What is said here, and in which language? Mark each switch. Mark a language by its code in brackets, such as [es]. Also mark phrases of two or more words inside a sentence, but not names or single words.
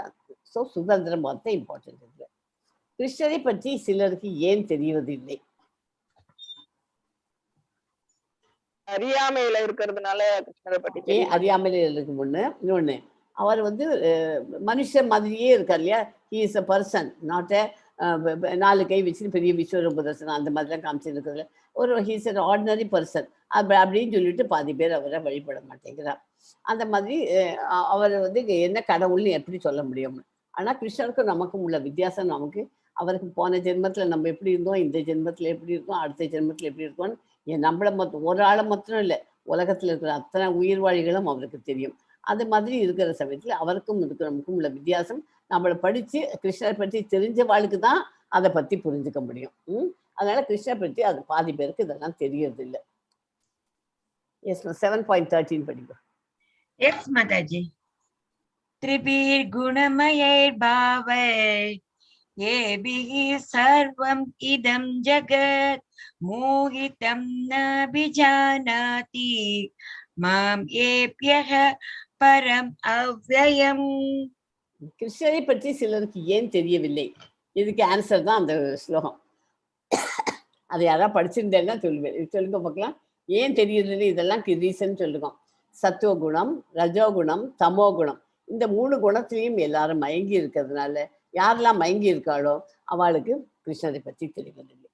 [ta] ஸோ சுதந்திரம் பார்த்தா இம்பார்ட்டன்ட் இருக்கு. கிருஷ்ணரை பற்றி சிலருக்கு ஏன் தெரிவதில்லை? அறியாமையில இருக்கிறதுனால கிருஷ்ணரை பற்றி அறியாமையில இருக்கு. இன்னொன்னு, அவர் மனுஷன் மாதிரியே இருக்கார் இல்லையா, [en] he is a person, not a [ta] 4 கை வச்சு பெரிய விஸ்வரூப தர்சனம் அந்த மாதிரிலாம் காமிச்சிருக்கிறதுல ஒரு [en] he is an ordinary person [ta] அப்படின்னு சொல்லிட்டு பாதி பேர் அவரை வழிபட மாட்டேங்கிறார். அந்த மாதிரி அவர் என்ன கடவுள்னு எப்படி சொல்ல முடியும்? ஆனா கிருஷ்ணருக்கும் நமக்கும் உள்ள வித்தியாசம், நமக்கு அவருக்கு போன ஜென்மத்துல நம்ம எப்படி இருந்தோம், இந்த ஜென்மத்துல எப்படி இருக்கோம், அடுத்த ஜென்மத்துல எப்படி இருக்கோம்னு நம்மள ஒரு ஆளை மாத்திரம் இல்லை, உலகத்துல இருக்கிற அத்தனை உயிர்வாழிகளும் அவருக்கு தெரியும். அது மாதிரி இருக்கிற சமயத்துல அவருக்கும் நமக்கும் உள்ள வித்தியாசம், நம்மளை படிச்சு கிருஷ்ணரை பற்றி தெரிஞ்ச வாழ்க்கை தான் அதை பத்தி புரிஞ்சுக்க முடியும். அதனால கிருஷ்ணரை பற்றி அது பாதி பேருக்கு இதெல்லாம் தெரியறது இல்லை. எஸ் 7.13 படிக்கும். எஸ் மாதாஜி. [sa] त्रिभिर् गुणमयैर् भावैर् येभिः सर्वम् इदं जगत् मोहितं नाभिजानाति माम् येभ्यः परम् अव्ययम्. [ta] கிருஷ்ணரை பற்றி சிலருக்கு ஏன் தெரியவில்லை, இதுக்கு ஆன்சர் தான் அந்த ஸ்லோகம். அதை யாராவது படிச்சிருந்தேன்னா சொல்லுங்க பார்க்கலாம். ஏன் தெரியவில்லை, இதெல்லாம் ரீசன் சொல்லுங்க. சத்துவ குணம், ரஜோகுணம், தமோ குணம், இந்த 3 குணத்திலையும் எல்லாரும் மயங்கி இருக்கிறதுனால யாரெல்லாம் மயங்கி இருக்காளோ அவளுக்கு கிருஷ்ணரை பற்றி தெரியவில்லை.